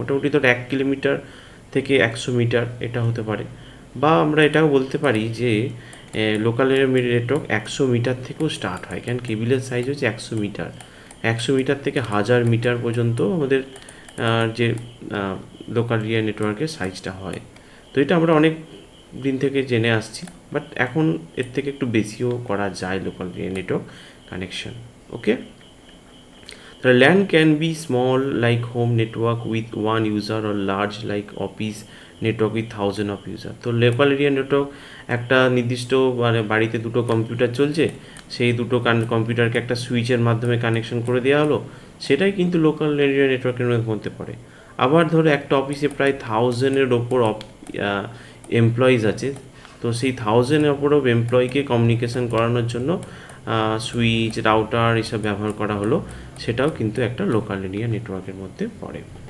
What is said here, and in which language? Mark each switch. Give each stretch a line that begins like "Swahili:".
Bangla: মোটামুটি ধরো 1 কিলোমিটার থেকে 100 মিটার এটা হতে পারে, বা আমরা এটাও বলতে পারি যে লোকাল এরিয়া নেটওয়ার্ক 100 মিটার থেকেও স্টার্ট হয়, কারণ কেবিলের সাইজ হচ্ছে 100 মিটার। 100 মিটার থেকে 1000 মিটার পর্যন্ত আমাদের যে লোকাল এরিয়া নেটওয়ার্কের সাইজটা হয়। তো এটা আমরা অনেক দিন থেকে জেনে আসছি, বাট এখন এর থেকে একটু বেশিও করা যায় local area network connection.
English: Okay, The LAN can be small like home network with one user or large like office network with thousands of user.
Bangla: তো লোকাল এরিয়া নেটওয়ার্ক একটা নির্দিষ্ট মানে বাড়িতে দুটো কম্পিউটার চলছে, সেই দুটো কম্পিউটারকে একটা সুইচের মাধ্যমে কানেকশন করে দেওয়া হলো, সেটাই কিন্তু লোকাল এরিয়া নেটওয়ার্কের মধ্যে পড়ে। আবার ধরো একটা অফিসে প্রায় 1000-এর ওপর এমপ্লয়িজ আছে, তো সেই 1000-এর ওপর এমপ্লয়িকে কমিউনিকেশন করানোর জন্য সুইচ, রাউটার এসব ব্যবহার করা হলো, সেটাও কিন্তু একটা লোকাল এরিয়া নেটওয়ার্কের মধ্যে পড়ে।